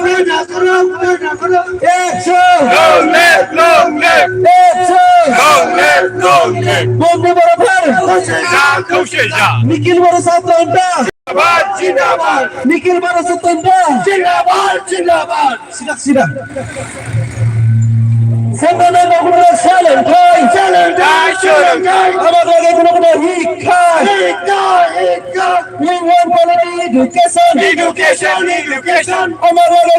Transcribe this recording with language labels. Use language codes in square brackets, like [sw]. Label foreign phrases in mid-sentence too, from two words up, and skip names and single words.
[brx] बोंबे बरोबर निखिल बर' सातंटा निखिल बर' सातंटा सिदा जोंनो नांगौ गुन्द्रा सोलोंथाइ [bn] আমার লাগে কোনো শিক্ষা [en] women quality education [bn] আমার লাগে